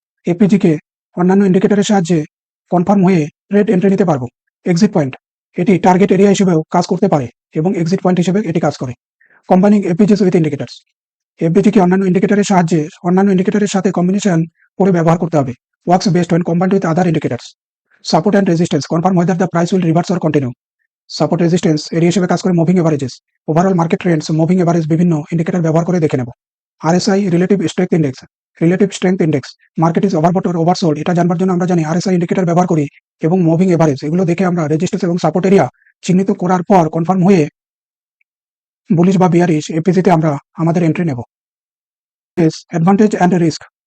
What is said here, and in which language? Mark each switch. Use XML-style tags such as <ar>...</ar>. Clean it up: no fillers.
<bn>FVG কে অন্যান্য ইন্ডিকেটরের সাহায্যে confirm হয়ে ট্রেড এন্ট্রি নিতে পারবো। এক্সিট পয়েন্ট, এটি টার্গেট এরিয়া হিসেবেও কাজ করতে পারে এবং এক্সিট পয়েন্ট হিসেবে এটি কাজ করে।</bn> <en>Combining FVGs with indicators.</en> <bn>FVG কে অন্যান্য ইন্ডিকেটরের সাথে কম্বিনেশন করে ব্যবহার করতে হবে।</bn> <en>works best when combined with other indicators. Support and resistance confirm whether the price will reverse or continue.</en> <bn>Support resistance area হিসেবে কাজ করে moving এভারেজেস, overall market Trends, moving average বিভিন্ন ইন্ডিকেটর ব্যবহার করে দেখে নেব। RSI relative strength index</bn> <en>market is overbought or oversold,</en> <bn>এটা জানবার জন্য আমরা জানি আরএসআই ইন্ডিকেটর ব্যবহার করি এবং মুভিং এভারেজ, এগুলো দেখে আমরা রেজিস্ট্যান্স এবং সাপোর্ট এরিয়া চিহ্নিত করার পর কনফার্ম হয়ে বুলিশ বা বিয়ারিশ এপিজিতে আমরা আমাদের এন্ট্রি নেব।</bn> <en>Advantage and risk.</en>